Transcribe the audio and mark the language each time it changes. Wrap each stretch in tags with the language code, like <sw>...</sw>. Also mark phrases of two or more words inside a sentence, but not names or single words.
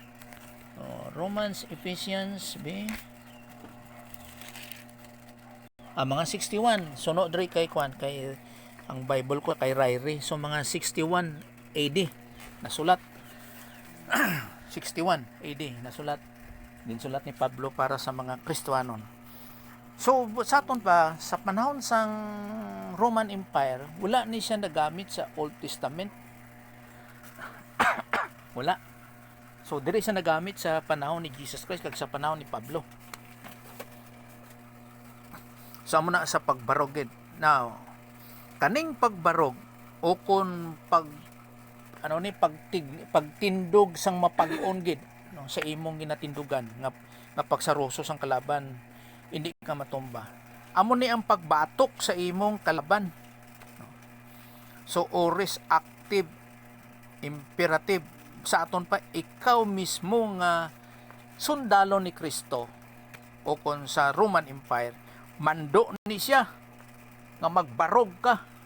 <hil>Romans, Ephesians, mga 61 sunod dre kay kwan kay ang Bible ko kay Ryrie, so mga 61 AD nasulat. 61 AD nasulat ginsulat ni Pablo para sa mga Kristiyanon. So sa aton pa sa panahon sang Roman Empire wala ni siya nagamit sa Old Testament. Wala. So diri siya nagamit sa panahon ni Jesus Christ kag sa panahon ni Pablo. So amo na sa pagbarog gid. Now, kaning pagbarog o kun pagtindog sang mapag-on gid no, sa imong ginatindugan nga pagsaruso sang kalaban hindi ka matumba. Amo ni ang pagbatok sa imong kalaban. So</hil> <en>oris active imperative</en> <hil>sa aton pa ikaw mismo nga sundalo ni Kristo o kon sa Roman Empire mando ni siya nga magbarog ka.</hil>